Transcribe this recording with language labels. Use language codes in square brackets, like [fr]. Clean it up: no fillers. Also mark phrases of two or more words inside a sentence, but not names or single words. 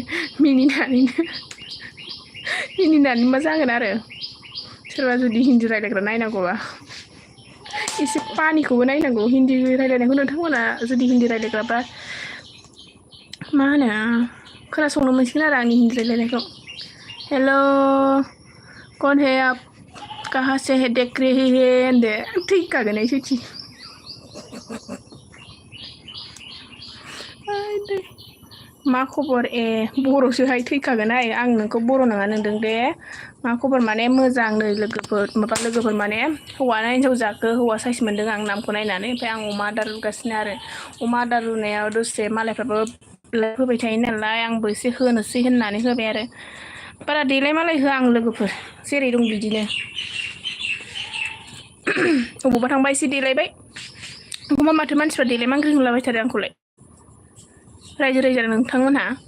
[brx] मिनिनानै मा जागोन आरो सोरबा जुदि हिन्दी रायज्लायग्रा नायनांगौबा एसे पानिखौबो नायनांगौ हिन्दी रायज्लायनायखौ नोंथांमोना जुदि हिन्दी रायज्लायग्राबा मा होनो खोनासंनो मोनसिगोन आरो आंनि हिन्दी रायलायनायखौ हेल' [hi] कौन है आप कहाँ से है देख रही है [brx] होनदो थैखागोन आं सैथि मा खबर ए बर'सोहाय थैखागोनहाय आं नोंखौ बर' नङा नोंदों दे मा खबर माने मोजां नै लोगोफोर माने हौवाना हिन्जाव जाखो हौवा साइस मोनदों आं नामखौ नायनानै ओमफ्राय आं अमा आदार रुगासिनो आरो अमा आदार रुनायाव दसे मालायफ्राबो होबाय थायो नालाय आंबो एसे होनोसै होननानै होबाय आरो बारा देलाय मालाय होआ आं लोगोफोर जेरै दं बिदिनो अबावबा थांबा एसे देलायबाय एखमबा माथो मानसिफ्रा देलाय मांग्रि होनलाबायथारो आंखौलाय रायजो राजा नोंथांमोनहा